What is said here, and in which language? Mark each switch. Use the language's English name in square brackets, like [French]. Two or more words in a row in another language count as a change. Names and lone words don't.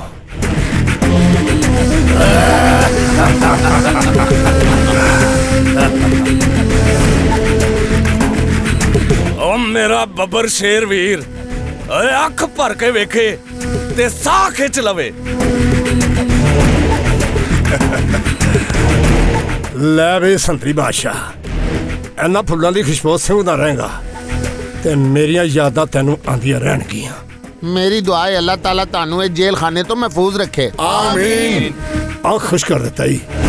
[Punjabi] ਓ ਮੇਰਾ ਬੱਬਰ ਸ਼ੇਰ ਵੀਰ ਓਏ ਅੱਖ ਭਰ ਕੇ ਵੇਖੇ ਤੇ ਸਾਹ ਖਿੱਚ ਲਵੇ। ਲੈ ਵੇ ਸੰਤਰੀ ਬਾਦਸ਼ਾਹ ਇਹਨਾਂ ਫੁੱਲਾਂ ਦੀ ਖੁਸ਼ਬੂ ਸੰਘਦਾ ਰਹੇਗਾ ਤੇ ਮੇਰੀਆਂ ਯਾਦਾਂ ਤੈਨੂੰ ਆਂਦੀਆਂ ਰਹਿਣਗੀਆਂ। ਮੇਰੀ ਦੁਆ ਹੈ ਅੱਲਾਹ ਤਾਲਾ ਤਾਨੂੰ ਇਸ ਜੇਲ੍ਹ ਖਾਨੇ ਤੋਂ ਮਹਿਫ਼ੂਜ਼ ਰੱਖੇ। ਆਮੀਨ। ਅੱਖ ਖੁਸ਼ ਕਰ ਦੇਤਾ ਹੀ।